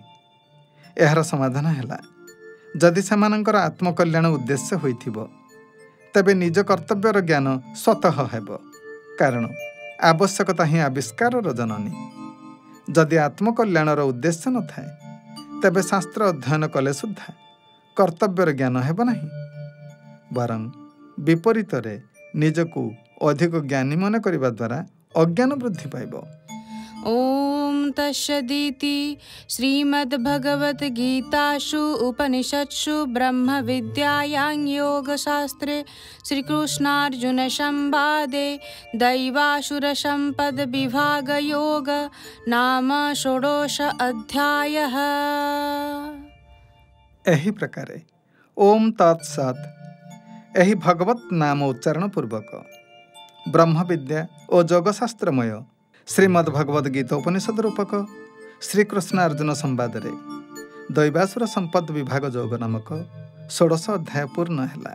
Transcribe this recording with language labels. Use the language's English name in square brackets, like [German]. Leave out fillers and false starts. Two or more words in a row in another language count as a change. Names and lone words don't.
[Odia] ଏହାର ସମାଧାନ ହେଲା, ଯଦି ସେମାନଙ୍କର ଆତ୍ମକଲ୍ୟାଣ ଉଦ୍ଦେଶ୍ୟ ହୋଇଥିବ ତେବେ ନିଜ କର୍ତ୍ତବ୍ୟର ଜ୍ଞାନ ସ୍ୱତଃ ହେବ, କାରଣ ଆବଶ୍ୟକତା ହିଁ ଆବିଷ୍କାରର ଜନନୀ। ଯଦି ଆତ୍ମକଲ୍ୟାଣର ଉଦ୍ଦେଶ୍ୟ ନଥାଏ ତେବେ ଶାସ୍ତ୍ର ଅଧ୍ୟୟନ କଲେ ସୁଦ୍ଧା କର୍ତ୍ତବ୍ୟର ଜ୍ଞାନ ହେବ ନାହିଁ, ବରଂ ବିପରୀତରେ ନିଜକୁ ଅଧିକ ଜ୍ଞାନୀ ମନେ କରିବା ଦ୍ୱାରା ଅଜ୍ଞାନ ବୃଦ୍ଧି ପାଇବ। [Sanskrit] ओम तत्सदिति श्रीमद्भगवद्गीतासु उपनिषत्सु ब्रह्मविद्यायां योगशास्त्रे श्रीकृष्णार्जुनसंवादे दैवासुरसम्पद्विभागयोग नाम षोडश अध्यायः। [Odia] ଏହି ପ୍ରକାରେ ଓମ୍ ତତ୍ସତ୍ ଏହି ଭଗବତ୍ ନାମ ଉଚ୍ଚାରଣ ପୂର୍ବକ ବ୍ରହ୍ମବିଦ୍ୟା ଓ ଯୋଗଶାସ୍ତ୍ରମୟ ଶ୍ରୀମଦ୍ ଭଗବଦ୍ ଗୀତା ଉପନିଷଦ ରୂପକ ଶ୍ରୀକୃଷ୍ଣାର୍ଜୁନ ସମ୍ବାଦରେ ଦୈବାସୁର ସମ୍ପଦ ବିଭାଗ ଯୋଗ ନାମକ ଷୋଡ଼ଶ ଅଧ୍ୟାୟ ପୂର୍ଣ୍ଣ ହେଲା।